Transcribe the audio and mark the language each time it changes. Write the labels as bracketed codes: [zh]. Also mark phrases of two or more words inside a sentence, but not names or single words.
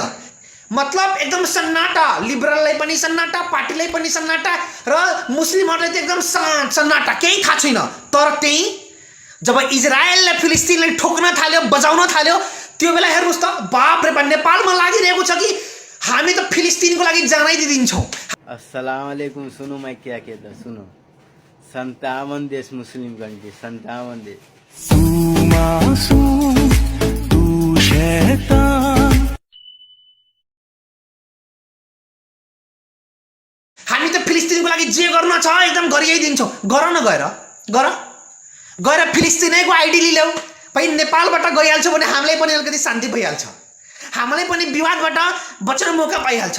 [ne] मतलब एकदम सन्नाटा, लिबरललाई पनि सन्नाटा, पार्टीलाई पनि सन्नाटा र मुस्लिमहरूलाई त एकदम सन्नाटा, केही थाहा छैन। तर त्यही जब इजरायलले फिलिस्तिनलाई ठोक्न थाल्यो, बजाउन थाल्यो, त्यो बेला हेर्नुहोस् त, बाप रे बाप, नेपालमा लागिरहेको छ कि हामी त फिलिस्तिनको लागि जानै दिन्छौँ। [ar] السلام عليكم. [hi] सुनो मैं क्या कहता, सुनो। 57 देश [en] Muslim country, [hi] 57 देश। तू मासूम, तू शैतान। [ne] हामी त फिलिस्तिनको लागि जे गर्न छ एकदम गरियै दिन्छौँ। गर न, गएर फिलिस्तिनैको आइडी लिल्याऊ। भाइ नेपालबाट गइहाल्छ भने हामीलाई पनि अलिकति शान्ति भइहाल्छ, हामीलाई पनि विवादबाट बच्न मौका पाइहाल्छ।